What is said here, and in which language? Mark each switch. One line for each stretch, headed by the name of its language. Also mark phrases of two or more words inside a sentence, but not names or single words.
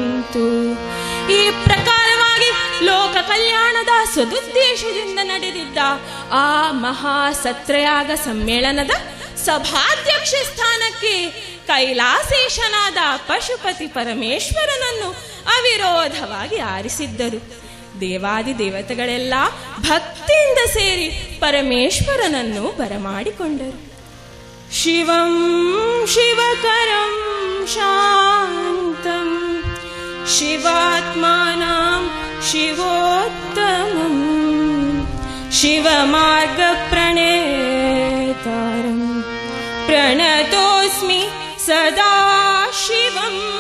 Kannada: ಈ ಪ್ರಕಾರವಾಗಿ ಲೋಕ ಕಲ್ಯಾಣದ ಸದುದ್ದೇಶದಿಂದ ನಡೆದಿದ್ದ ಆ ಮಹಾಸತ್ರಯಾಗ ಸಮ್ಮೇಳನದ ಸಭಾಧ್ಯಕ್ಷ ಸ್ಥಾನಕ್ಕೆ ಕೈಲಾಸೇಶನಾದ ಪಶುಪತಿ ಪರಮೇಶ್ವರನನ್ನು ಅವಿರೋಧವಾಗಿ ಆರಿಸಿದ್ದರು. ದೇವಾದಿ ದೇವತೆಗಳೆಲ್ಲ ಭಕ್ತಿಯಿಂದ ಸೇರಿ ಪರಮೇಶ್ವರನನ್ನು ಬರಮಾಡಿಕೊಂಡರು.
Sanskrit: ಶಿವಂ ಶಿವಕರಂ ಶಾಂತಂ ಶಿವಾತ್ಮಾನಂ ಶಿವೋತ್ತಮಂ ಶಿವಮಾರ್ಗ ಪ್ರಣೇತಾರಂ ಪ್ರಣತೋಸ್ಮಿ ಸದಾ ಶಿವಂ